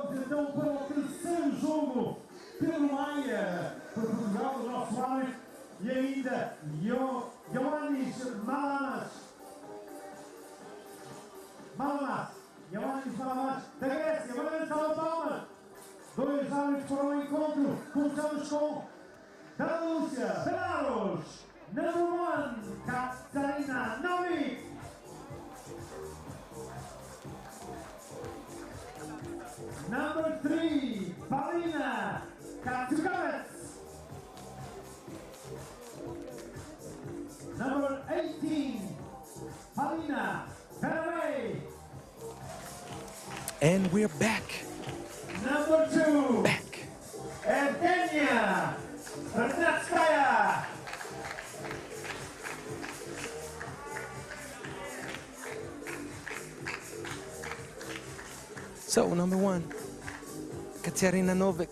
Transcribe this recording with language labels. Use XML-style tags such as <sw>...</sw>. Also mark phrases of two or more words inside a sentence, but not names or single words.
<pt>então para o terceiro jogo pelo Maia, para Portugal, do nosso árbitro, e ainda Ioannis Malamas, da Grécia, uma grande salva de palmas. Dois árbitros foram ao encontro. Começamos com Belarus, number 1, Katarina Novik.</pt> <en>Number 3, Palina Katsukavets. Number 18, Palina Veraway. And we're back. Number 2, Back. Estonia, Bernatskaya. So, number 1, Katerina Novik.</en>